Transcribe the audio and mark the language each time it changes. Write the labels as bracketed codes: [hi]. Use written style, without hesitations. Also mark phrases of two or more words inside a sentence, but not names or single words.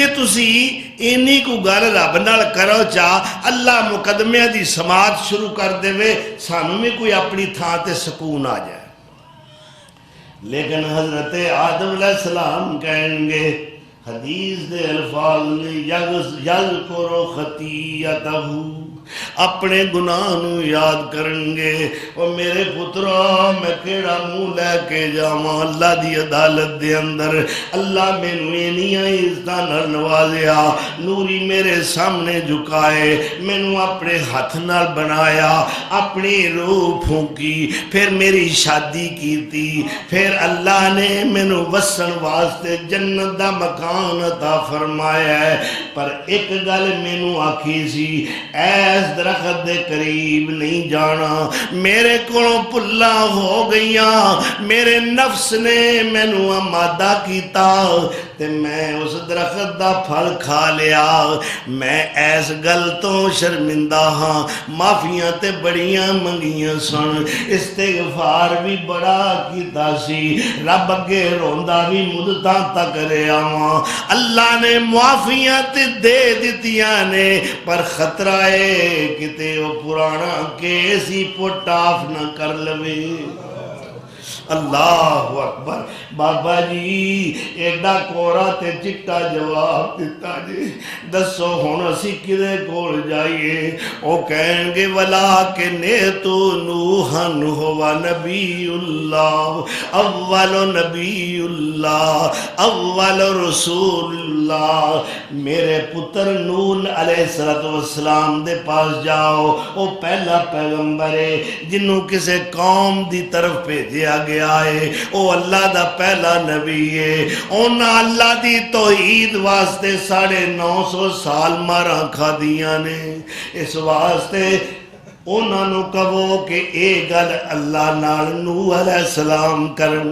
[pa] تسی اینی کو گل رب نال کرو چاہ اللہ مقدمے دی سماعت شروع کر دے وے سانوں میں کوئی اپنی تھاں تے سکون آ جائے لیکن حضرت آدم علیہ السلام کہیں گے حدیث دے الفاظ نے [ar] یذکر خطیئتہ [pa] اپنے گناہ نو یاد کرنگے اور میرے پترا میں کیڑا منہ لے کے جاواں اللہ دی عدالت دے اندر اللہ میں نوینیاں عزتاں نال نوازیا نوری میرے سامنے جھکائے مینوں اپنے ہاتھ نال بنایا اپنی روح پھونکی پھر میری شادی کیتی پھر اللہ نے مینوں وسن واسطے جنت دا مکان عطا فرمایا ہے پر ایک گل مینوں آکھی سی ایس درخت دے قریب نہیں جانا میرے کولوں پلا ہو گئیاں میرے نفس نے مینوں آمادہ کیتا تے میں اس درخت دا پھل کھا لیا، میں ایس گل تو شرمندہ ہاں، معافیاں تے بڑیاں منگیاں سن، استغفار بھی بڑا کیتا سی، رب اگے روندا بھی مدتاں تک رہیا ہاں، اللہ نے معافیاں تے دے دتیاں نے، پر خطرہ ہے کتے وہ پرانا کیس ہی [en] put off [pa] نہ کر لوے۔ اللہ اکبر، بابا جی ایڈا کورا تے چٹا جواب دیتا جی، دسو ہن اسی کدے کول جائیے؟ او کہیں گے [ar] وَلَٰكِنْ نُوحًا هُوَ نبی اللہ، اول نبی اللہ، اول رسول اللہ۔ [pa] میرے پتر نوح علیہ السلام دے پاس جاؤ، او پہلا پیغمبر ہے جنہوں کسے قوم دی طرف بھیجیا گیا ہے، او اللہ دا پہلا نبی ہے، اونا اللہ دی توحید واسطے 950 سال مارا کھا دیا نے، اس واسطے اونا نو کہو کہ اے گل اللہ نال نوح علیہ السلام کرن۔